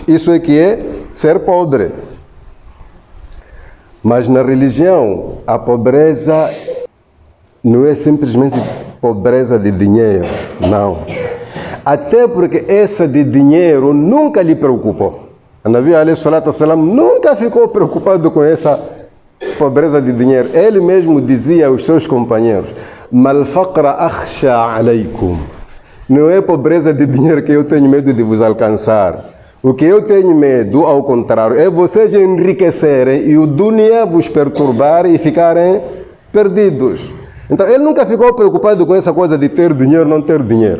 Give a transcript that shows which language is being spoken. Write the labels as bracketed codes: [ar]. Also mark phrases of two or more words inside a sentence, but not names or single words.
[pt] Isso é que é ser pobre. Mas na religião, a pobreza não é simplesmente pobreza de dinheiro, não. Até porque essa de dinheiro nunca lhe preocupou. A Nabi [ar] عليه الصلاة والسلام [pt] nunca ficou preocupado com essa pobreza de dinheiro. Ele mesmo dizia aos seus companheiros, [ar] ما الفقر أخشى عليكم. [pt] Não é pobreza de dinheiro que eu tenho medo de vos alcançar. O que eu tenho medo, ao contrário, é vocês enriquecerem e o dunya vos perturbar e ficarem perdidos. Então, ele nunca ficou preocupado com essa coisa de ter dinheiro ou não ter dinheiro.